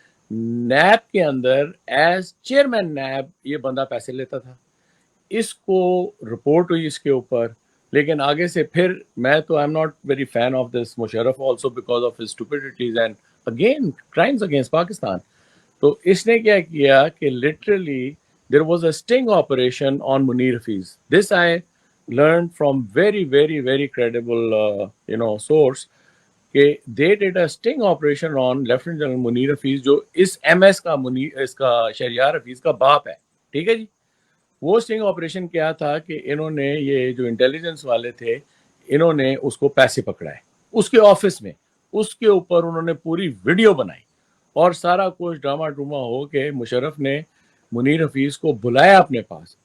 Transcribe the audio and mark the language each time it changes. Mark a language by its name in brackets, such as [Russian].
[Urdu] NAB کے اندر as chairman NAB یہ بندہ پیسے لیتا تھا. اس کو رپورٹ ہوئی اس کے اوپر, لیکن آگے سے پھر میں تو [English] I am not very fan of this Musharraf also because of his stupidities and again crimes against Pakistan. [Urdu] تو اس نے کیا کیا کہ literally [English] there was a sting operation on Munir Hafiz. This I learned from very credible source کہ they did a sting operation on Lieutenant General Munir Hafiz, [Urdu] جو اس M S کا اس کا شہریار حفیظ کا باپ ہے, ٹھیک ہے جی. وہ سٹنگ آپریشن کیا تھا کہ انہوں نے, یہ جو انٹیلیجنس والے تھے, انہوں نے اس کو پیسے پکڑائے اس کے آفس میں, اس کے اوپر انہوں نے پوری ویڈیو بنائی, اور سارا کچھ ڈراما ڈروما ہو کے مشرف نے منیر حفیظ کو بلایا اپنے پاس.